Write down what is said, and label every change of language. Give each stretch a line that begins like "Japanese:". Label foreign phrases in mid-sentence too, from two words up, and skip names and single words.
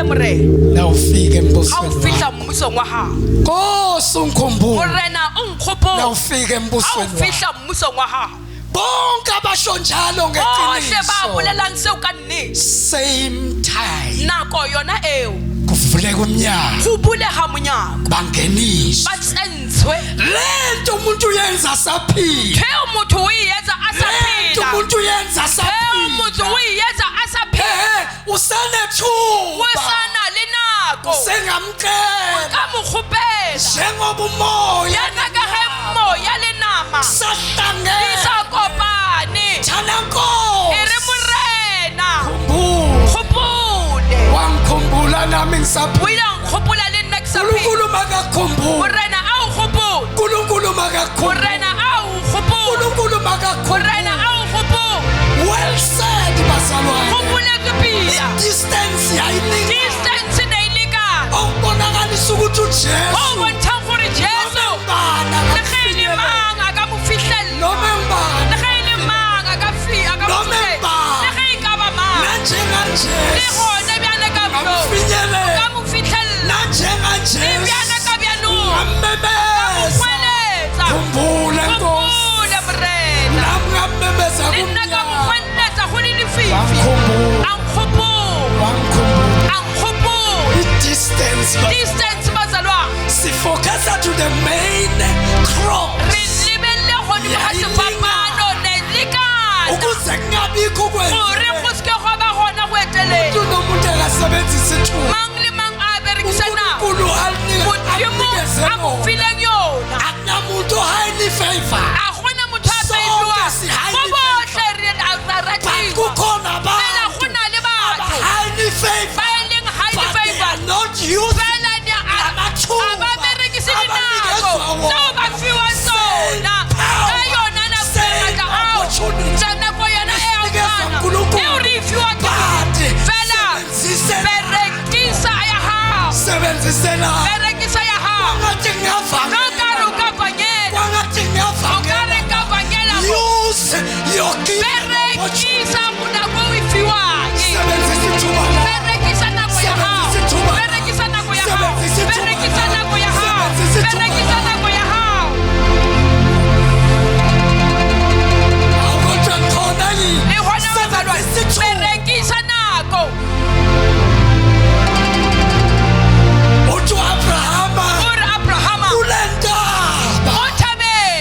Zulu: la ufike
Northern Sotho: ha o
Zulu: embusweni
Northern Sotho: fihla mmusong wa hao.
Zulu: Nkosi ungikhumbule
Northern Sotho: Morena o la nkgopole
Zulu: ufike
Northern Sotho: ha o
Zulu: embusweni wakho.
Northern Sotho: fihla mmusong wa hao.
Zulu: Bonke abasho njalo
Northern Sotho: Bohle ba
Zulu: ngeqiniso
Northern Sotho: bolelang seo ka nnete.
English: same time
Northern Sotho: Nako yona eo
Zulu: kuvuleka umnyango
Northern Sotho: go bulega monyako
Zulu: bangeniswa
Northern Sotho: ba tsentswe.
Zulu: lento umuntu uyenza saphila
Northern Sotho: Pheo motho o e etsa a sa
Zulu: lento
Northern Sotho: phela.
Zulu: umuntu uyenza
Northern Sotho: Pheo motho
Zulu: saphila
Northern Sotho: o e etsa a sa phela. O
Zulu: usanethuba
Northern Sotho: sana le nako
Zulu: sengamcela
Northern Sotho: ka mo kgopela.
Zulu: njengoba umoya
Northern Sotho: Yana ka ge moya le nama di
Zulu: sahlangene
Northern Sotho: sa kopane. thana E
Zulu: nkosi
Northern Sotho: re morena
Zulu: khumbula
Northern Sotho: kgopole.
Zulu: wangikhumbula nami
Northern Sotho: O
Zulu: ngisaphila
Northern Sotho: ile a nkgopola le nna ke sa phela.
Zulu: uNkulunkulu makakhumbula
Northern Sotho: Morena a o kgopole.
Zulu: uNkulunkulu makakhumbula
Northern Sotho: Morena a o kgopole.
Zulu: uNkulunkulu makakhumbula
Northern Sotho: Morena a o kgopole.
English: well said bazalwane
Northern Sotho: Kgopoletswe pila.
Zulu: distance yayiningi
Northern Sotho: Distance ne e lekane.
Zulu: okubonakalisa ukuthi
Northern Sotho: O
Zulu: uJesu
Northern Sotho: bontshang gore Jesu le ge e le mang a ka mo fihlella.
Zulu: noma ngibani
Northern Sotho: Le ge e le mang a ka mo fihlella. Le ge e ka ba mang. Le
Zulu: nanjenganjesu
Northern Sotho: gone bjale ka bjo.
Zulu: amfinyelele
Northern Sotho: Ka mo fihlella. Le
Zulu: nanjenganjesu
Northern Sotho: bjale ka bjalong.
Zulu: amemeza
Northern Sotho: Kgweletsa.
Zulu: khumbula nkosi
Northern Sotho: Kgopole morena.
Zulu: nami ngamemeza
Northern Sotho: Le nna ka mo
Zulu: kumnyaka
Northern Sotho: kgweletsa go le lefifi.
Zulu: wangikhumbula
Northern Sotho: A nkgopole.
Zulu: wangikhumbula
Northern Sotho: A nkgopole.
Zulu: i-distance
Northern Sotho: Distance bazalwane.
English: sifocusa to the main cross
Northern Sotho: Re lebelle godimo ga sefapano ne lekana.
Zulu: ukuze kungabikho
Northern Sotho: Gore go seke gwa ba gona go etelela.
Zulu: nomuntu akasebenzisa ithuba
Northern Sotho: Mang le mang a berekisa nako.
Zulu: uNkulunkulu
Northern Sotho: Modimo a mo fileng yona.
Zulu: akunamuntu
English: highly favor
Northern Sotho: A gona motho a sa etliwang.
Zulu: Sonke si highly
Northern Sotho: Go bohle re a
English: but
Northern Sotho: ratiwa.
Zulu: kukhona
Northern Sotho: Fela
Zulu: abantu
Northern Sotho: go na le batho
English: highly favor
Northern Sotho: ba e leng highly
English: but they favored. are not used
Northern Sotho: Fela a ba berekise dinako tseo ba fiwang tsona. Ka yona nako e ngata ao. Tsa nako yona e a tshwana. Eo re e fiwang ke Modimo. Fela berekisa ya hao.
Zulu: sebenzisela
Northern Sotho: Berekisa ya hao.
Zulu: ngathi ngiyavanga
Northern Sotho: No ka re o ka kwanyela.
Zulu: ngathi
Northern Sotho: O ka re
Zulu: ngiyavanga
Northern Sotho: ka kwanyela.
English: use your gift
Northern Sotho: Berekisa nako o e fiwang.
Zulu: sebenzisa ithuba lakho.
Northern Sotho: Berekisa nako ya hao. Berekisa nako ya hao. Berekisa nako ya hao. Berekisa nako ya hao.
Zulu: Awuthi khona yini
Northern Sotho: E gona bazalwane.
Zulu: Sebenzisa ithuba.
Northern Sotho: Berekisa nako.
Zulu: uthi uAbrahama
Northern Sotho: Uri Abrahama
Zulu: kule ntaba
Northern Sotho: mo thabeng.